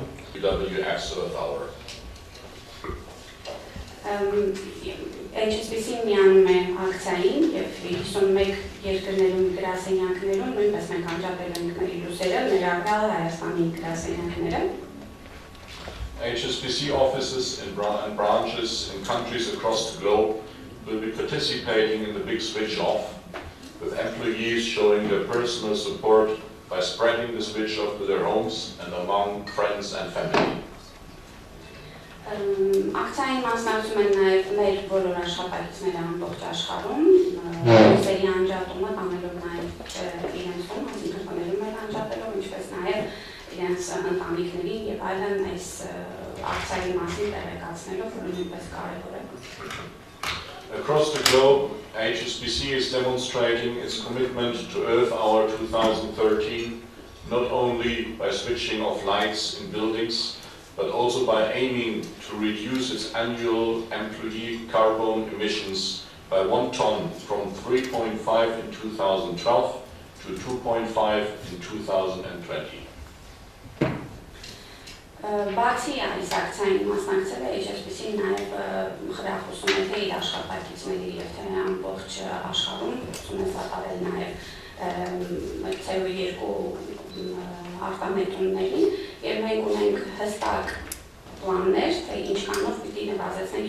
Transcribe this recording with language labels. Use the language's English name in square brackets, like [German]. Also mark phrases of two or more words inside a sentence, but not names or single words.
[English] WS Earth Hour. [Armenian] HSBC-ն միանում է ակցիային եւ 51 երկրներում գրասենյակներում նույնպես մենք անջատել ենք մեր լուսերը, ներառյալ Հայաստանի գրասենյակները։ [English] HSBC offices and branches in countries across the globe will be participating in the big switch off, with employees showing their personal support by spreading the switch off to their homes and among friends and family. [Armenian] Ակցիային մասնակցում են նաև մեր բոլոր աշխատակիցները ամբողջ աշխարհում, լույսերի անջատումը տանելով նաև իրենցում, այսինքն տաներում էլ անջատելով, ինչպես նաև իրենց ընտանիքներին եւ այլն այս ակցիայի մասին տեղեկացնելով, որը նույնպես կարևոր է։ [English] Across the globe, HSBC is demonstrating its commitment to Earth Hour 2013, not only by switching off lights in buildings, but also by aiming to reduce its annual employee carbon emissions by 1 ton from 3.5 in 2012 to 2.5 in 2020. [Armenian] Բացի այս ակցիային մասնակցել է HSBC-ն նաև խրախուսում է թե իր աշխատակիցների եւ թե ամբողջ աշխարհում ուսում է սատարել նաև CO2 արտանետումներին եւ մենք ունենք հստակ պլաններ, թե ինչքանով պիտի նվազեցնենք